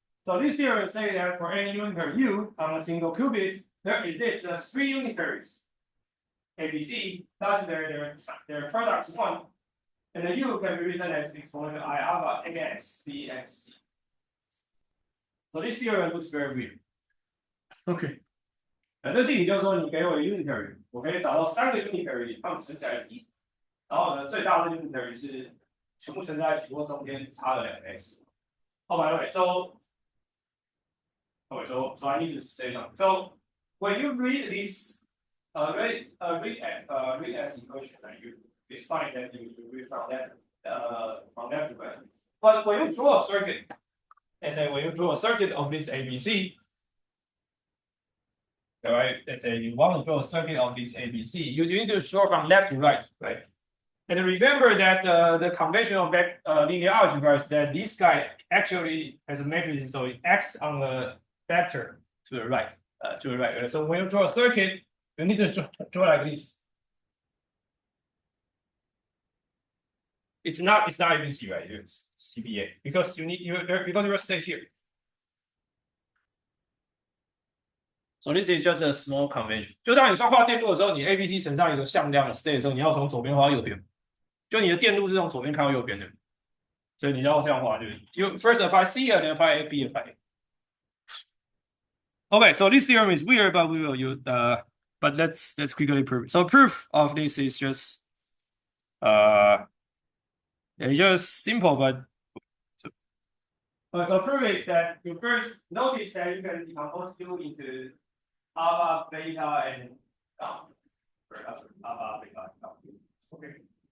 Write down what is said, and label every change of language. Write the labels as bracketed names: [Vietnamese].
[English] So this theorem says that for any unitary U on a single qubit, there exists three unitaries, ABC, such that their product is 1, and the U can be written as exponential I alpha AX BXC. So this theorem looks very weird. Okay. [Chinese] 这定理就是说，你给我一个 unitary， 我可以找到3个 unitary， 它们乘起来是1，然后呢，最大的 unitary 是全部乘在一起，或中间差了2个 x。 [English] Oh, by the way, so I need to say something. So when you read this, read as equation, it's fine that you read from that to right. But when you draw a circuit, and then when you draw a circuit of this ABC. Right, let's say you want to draw a circuit of this ABC, you need to draw from left to right, right? And remember that the convention of linear algebra is that this guy actually has a matrix, so it acts on the vector to the right, So when you draw a circuit, you need to draw like this. It's not ABC, right? It's CBA because because you stay here. So this is just a small convention. [Chinese] 就当你算画电路的时候，你 ABC 乘上一个向量的 state 的时候，你要从左边画到右边。就你的电路是从左边看到右边的。所以你要这样画，对不对？ [English] You first apply C and then apply A, B apply A. Okay, so this theorem is weird, but we will use but let's quickly prove it. So proof of this is just it's just simple, but so proof is that you first notice that you can decompose Q into alpha, beta, and gamma. Alpha, beta, gamma. Okay.